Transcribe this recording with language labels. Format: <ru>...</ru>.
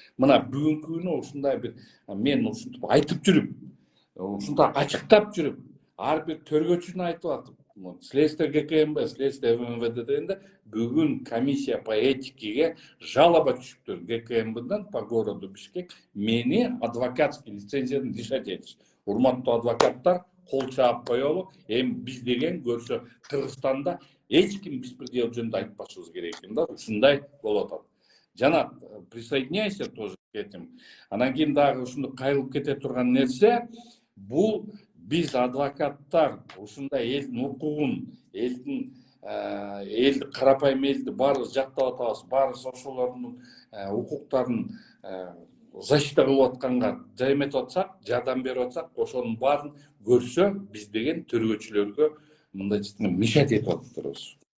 <ky>Мына бүгүнкү күнү ушундай бир мен ушинтип айтып жүрүп, ушундай ачыктап жүрүп, ар бир төргөчүнү айтып атып, следствие ГКМБ, следствие МВД дегенде бүгүн комиссия по этикеге жалоба түшүптүр ГКМБдан</ky> <ru>по городу Бишкек</ru> <ky>мени адвокатский лицензиядан лишать этиш. Урматтуу адвокаттар, кол чаап коелу. Эми биз деген көрсө Кыргызстанда эч ким беспредел жөнүндө айтпашыбыз керек экен да, ушундай болуп атат.</ky> <ru>Жанат, присоединяйся тоже к этим.</ru> <ky>Анан кийин дагы ушуну кайрылып кете турган нерсе, бул биз адвокаттар ушундай элдин укугун, элди карапайым элди баарыбыз жактап атабыз, баарыбыз ошолордун укуктарын защита кылып атканга эметип атсак, жардам берип атсак, ошонун баарын көрсө биз деген төргөчүлөргө мындайча айтканда мешать этип атпырбыз.</ky>